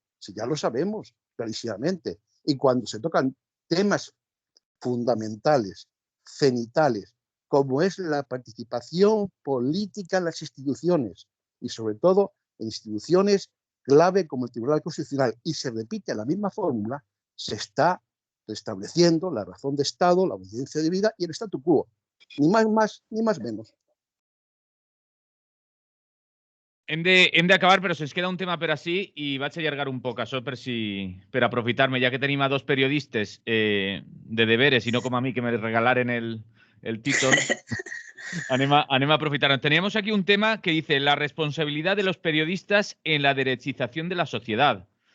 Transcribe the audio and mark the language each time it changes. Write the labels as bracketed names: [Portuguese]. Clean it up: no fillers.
[Spanish] Si ya lo sabemos clarísimamente. Y cuando se tocan temas fundamentales, cenitales, como es la participación política en las instituciones y sobre todo en instituciones clave como el Tribunal Constitucional, y se repite la misma fórmula, se está restableciendo la razón de Estado, la obediencia debida y el statu quo. Ni más ni más menos. [Catalan] Hem de acabar, però se'ns queda un tema per ací i vaig allargar un poc això per aprofitar-me, ja que tenim a dos periodistes de deberes i no com a mi que me regalaren el títol. Anem a aprofitar. [Spanish] Teníamos aquí un tema que dice la responsabilidad de los periodistas en la derechización de la sociedad.